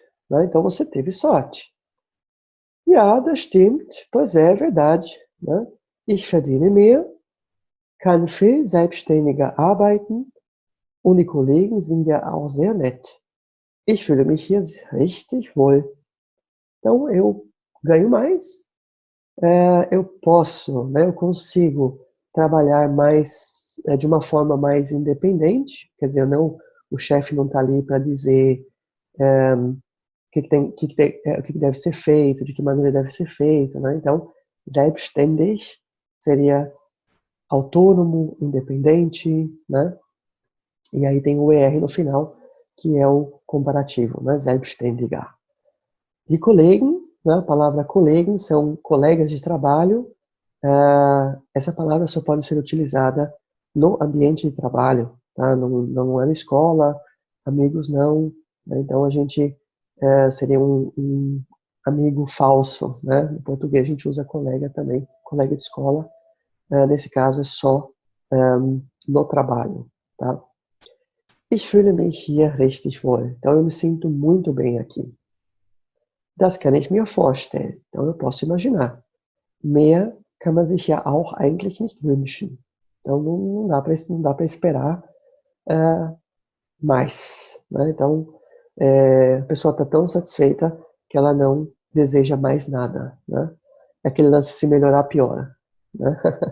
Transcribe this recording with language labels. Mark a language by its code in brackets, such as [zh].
[pt] Né? Então, você teve sorte. [de] Ja, das stimmt. [pt] Pois é verdade. Ne? [de] Ich verdiene mehr, kann viel selbstständiger arbeiten und die Kollegen sind ja auch sehr nett. Ich fühle mich hier richtig wohl. [pt] Então, eu ganho mais, eu posso, né, eu consigo trabalhar mais, de uma forma mais independente, quer dizer, não, o chefe não está ali para dizer o que deve ser feito, de que maneira deve ser feito, né? Então, selbstständig seria autônomo, independente, né? E aí tem o ER no final, que é o comparativo, né? Selbstständiger. E Kollegen, né? A palavra Kollegen são colegas de trabalho. Essa palavra só pode ser utilizada no ambiente de trabalho, tá? Não é na escola, amigos não, né? Então a gente seria um amigo falso, né? No português a gente usa colega também, colega de escola. Nesse caso é só no trabalho, tá? [de] Ich fühle mich hier richtig wohl. [pt] Então eu me sinto muito bem aqui. [de] Das kann ich mir vorstellen. [pt] Então eu posso imaginar. [de] Mehr kann man sich ja auch eigentlich nicht wünschen. [pt] Então não dá para esperar mais, né? Então a pessoa está tão satisfeita que ela não deseja mais nada, né? Aquele lance, se melhorar, piora, né?